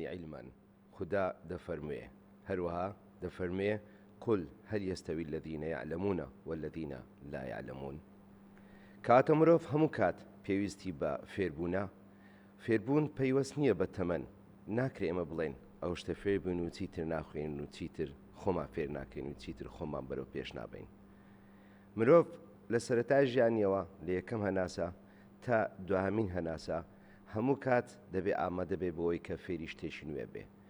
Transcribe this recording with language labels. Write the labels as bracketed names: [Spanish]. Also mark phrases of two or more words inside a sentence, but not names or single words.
[Central Kurdish] تەمەن. خدا دەفەرموێ هەروەها دەفەرموێ [Arabic] قل هل يستوي الذين يعلمون والذين لا يعلمون. [Central Kurdish] کاتە مرۆڤ هەموو کات پێویستی بە فێربوونە، فێربوون پەیوەست نییە بە تەمەن. ناکرێ ئێمە بڵێن ئەو شتە فێر بوون و چیتر ناخوێن و چیتر خۆمان فێر ناکەین و چیتر خۆمان بەرەو پێش نابین. مرۆڤ لە سەرەتای ژیانیەوە لە یەکەم هەناسە تا دوهەمین هەناسە هەموو کات دەبێ ئامادە بێ بۆەوەی کە فێری شتێکی نوێ بێ.